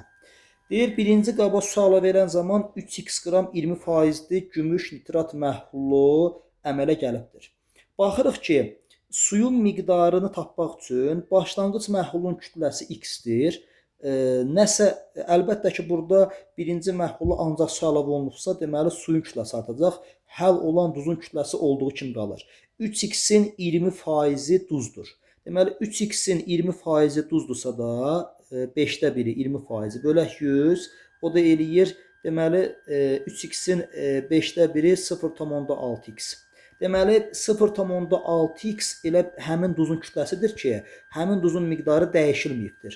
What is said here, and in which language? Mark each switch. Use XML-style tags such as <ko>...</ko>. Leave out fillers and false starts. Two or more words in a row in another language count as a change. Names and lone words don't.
<az>Deyir, birinci qaba su əlavə verən zaman 3x qram 20%li gümüş nitrat məhlulu əmələ gəlibdir. Baxırıq ki, suyun miqdarını tapmaq üçün başlanğıc məhlulun kütləsi x-dir. Nəsə, əlbəttə ki, burada birinci məhlulu ancaq su əlavə olunubsa, deməli suyun kütləsi artacaq. Həll olan duzun kütləsi olduğu kimi qalır. 3x-in 20%-i duzdur. Deməli, 3x-in 20%-i duzdursa da, 5də biri 20%-i bölək 100, o da eləyir, deməli, 3x-in 5də biri 0,6x. Deməli, 0,6x elə həmin duzun kütləsidir ki, həmin duzun miqdarı dəyişilməyibdir.</az>